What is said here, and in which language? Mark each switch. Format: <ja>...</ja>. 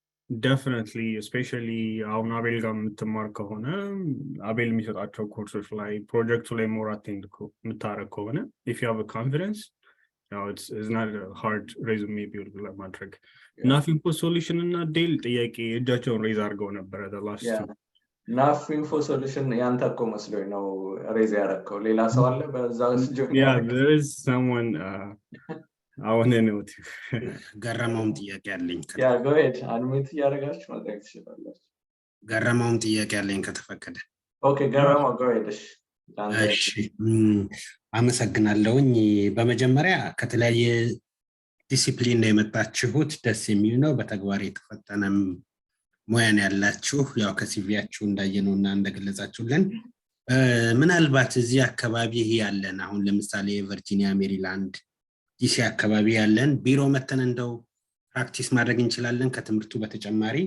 <en>definitely, especially</en> <am>አሁን አቤል ጋር የምትማር ከሆነ አቤል የሚሰጣቸው ኮርሶች ላይ ፕሮጀክቱ ላይ ሞር አቴንድ የምታረግ ከሆነ</am> <en>if you have a confidence, it's not a hard resume build</en> <am>ለማድረግ ናፊንግ ፎር ሶሉሽን እና ዴል ጥያቄ እጃቸውን ሬዝ አድርገው ነበረ</am> <en>the last two.</en> <am>ናፊንግ ፎር ሶሉሽን ያንተ እኮ መስሎኝ ነው ሬዝ ያደረከው። ሌላ ሰው አለ በዛ</am> <en>Yeah, there is someone I want to know too.</en> <am>ገረመውም ጥያቄ አለኝ።</am> <en>Yeah, go ahead.</en> <am>አንሚት ያደርጋችሁ ማለት ትችላላችሁ። ገረመውም ጥያቄ አለኝ ከተፈቀደ።</am> <en>Okay, ገረመው go ahead.</en> <am>እሺ አመሰግናለሁኝ። በመጀመሪያ ከተለያየ ዲሲፕሊን ነው የመጣችሁት፣ ደስ የሚል ነው። በተግባር የተፈተነም ሙያን ያላችሁ ያው ከሲቪያችሁ እንዳየነውና እንደገለጻችሁልን ምናልባት እዚህ አካባቢ ያለን አሁን ለምሳሌ ቨርጂኒያ፣ ሜሪላንድ፣ ዲሲ አካባቢ ያለን ቢሮ መተን እንደው ፕራክቲስ ማድረግ እንችላለን ከትምህርቱ በተጨማሪ</am>